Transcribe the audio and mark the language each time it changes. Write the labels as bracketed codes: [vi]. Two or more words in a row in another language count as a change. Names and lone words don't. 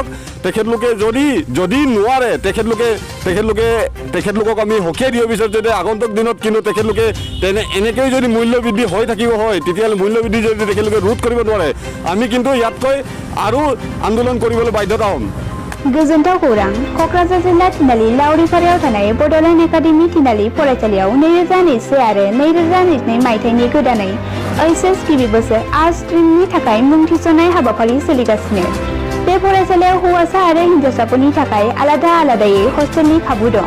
[as] তেখেতলোকে যদি নোৱাৰে তেখেতলোকক আমি সকীয়াই দিব বিচাৰিছোঁ যে আগন্তুক দিনত কিন্তু তেখেতলোকে এনেকৈয়ে যদি মূল্যবৃদ্ধি হৈ থাকিব হয়, তেতিয়াহ'লে মূল্যবৃদ্ধি যদি তেখেতলোকে ৰোধ কৰিব নোৱাৰে, আমি কিন্তু ইয়াতকৈ আৰু আন্দোলন কৰিবলৈ বাধ্যতা হ'ম। [brx] गोजोनथाव खौरां। क'क्राझार जिल्ला थिनालि लावरिपारायाव थानाय बड'लेण्ड एकाडेमि थिनालि फरायसालियाव 2021 आरो 2022 मायथाइनि गोदानै HS गिबि बोसोर आर्ट्स स्ट्रीमनि थाखाय मुं थिसननाय हाबाफारि सोलिगासिनो। बे फरायसालियाव हौवासा आरो हिनजावसाफोरनि थाखाय आलादायै हस्टेलनि खाबु दं।